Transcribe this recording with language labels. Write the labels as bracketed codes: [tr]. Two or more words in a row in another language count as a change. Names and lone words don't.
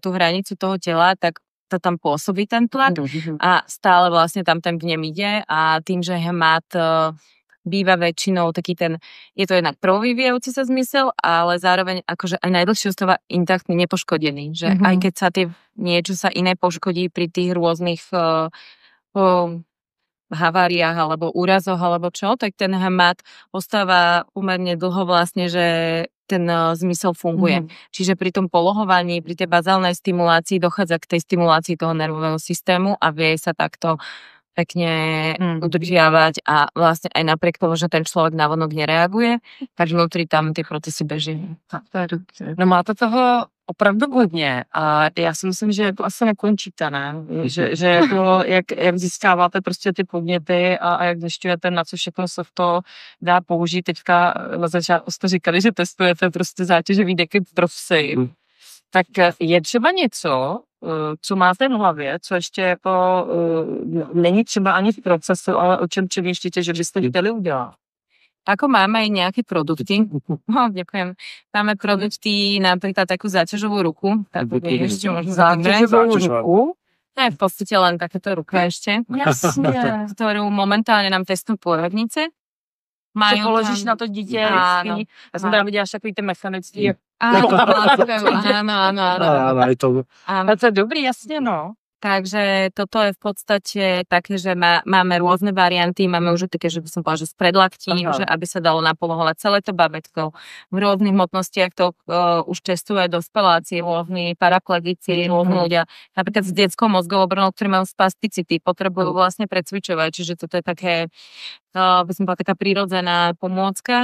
[sk] tú hranicu toho tela, tak to tam pôsobí ten tlak a stále vlastne tam ten vnem ide a tým, že hmat býva väčšinou taký ten, je to jednak prvovyvíjajúci sa zmysel, ale zároveň akože aj najdlhšie ostáva intaktný, nepoškodený, že aj keď sa niečo sa iné poškodí pri tých rôznych haváriách alebo úrazoch alebo čo, tak ten hmat ostáva pomerne dlho vlastne, že ten zmysel funguje. Čiže pri tom polohovaní, pri tej bazálnej stimulácii dochádza k tej stimulácii toho nervového systému a vie sa takto pekne udržiavať a vlastne aj napriek tomu, že ten človek navonok nereaguje, tak vnútri tam ty procesy beží. [cs] No máte toho opravdu hodně a já si myslím, že to asi nekončíte, ne? Že jako, jak získáváte prostě ty podněty a jak zjišťujete, na co všechno se v to dá použít. Teďka na začátku jste říkali, že testujete prostě zátěžový deky pro psy. Tak je třeba něco, co máte v hlavě, co ještě jako není třeba ani v procesu, ale o čem přemýšlíte, že byste chtěli udělat? [sk] Ako máme aj nejaké produkty, ďakujem, máme produkty napríklad takú záťažovú ruku, ešte možno záťažovú ruku? To je v podstate len takéto ruka ešte, ktorú momentálne nám testujú pôrodnice. [cs] Co položíš na to dítě? [sk] Áno. [cs] Já jsem tam viděla až takový ty mechanický. [sk] Áno. [cs] Ale to je dobrý, jasně, no. [sk] Takže toto je v podstate také, že máme rôzne varianty, máme už také, že by som povedala, že s predlaktím, že aby sa dalo napolohovať celé to babetko. V rôznych hmotnostiach to už testujú aj dospeláci, rôzni paraplegici, rôzni ľudia, napríklad s detskou mozgovou obrnou, ktorí majú spasticity, potrebujú vlastne precvičovať, čiže toto je také, by som povedala, taká prírodzená pomôcka.